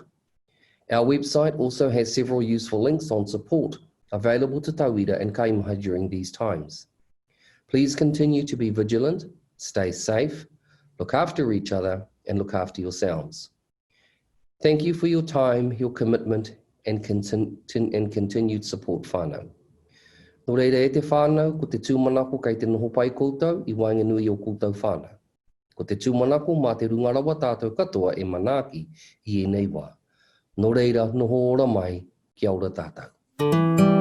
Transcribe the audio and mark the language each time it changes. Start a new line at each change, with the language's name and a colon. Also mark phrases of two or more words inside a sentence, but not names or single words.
English: Our website also has several useful links on support available to tauira and kaimahi during these times. Please continue to be vigilant, stay safe, look after each other, and look after yourselves. Thank you for your time, your commitment, and continued support whānau.
Māori: Nō reira e te whānau, ko te tūmanako kei te noho pai koutou, I Waenganui o koutou whānau. Ko te tūmanako mā te rungarawa tātou katoa e manaaki I enei wā. Nō reira, noho ora mai, kia ora tātou.